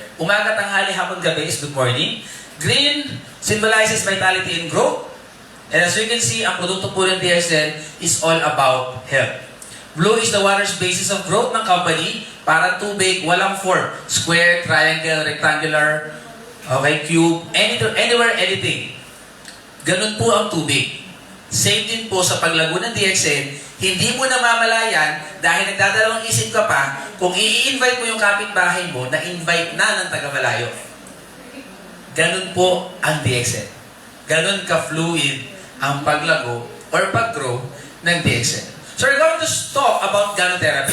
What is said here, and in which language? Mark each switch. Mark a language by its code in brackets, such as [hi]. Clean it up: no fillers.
[tl] Umaga, tanghali, hapon, gabi [en] is good morning. Green symbolizes vitality and growth. And as you can see, [tl] ang produkto po ng [en] DXN is all about health. Blue is the water's basis of growth ng company. [tl] Para tubig, walang form. [en] Square, triangle, rectangular, okay, cube, anywhere, anything. [tl] Ganun po ang tubig. Same din po sa paglago ng DXN, hindi mo namamalayan dahil nagdadalawang isip ka pa kung i-invite mo yung kapitbahay mo na invite na ng taga-malayo. Ganun po ang DXN. Ganun ka-fluid ang paglago or pag-grow ng DXN. [en] So we're going to talk about gynotherapy.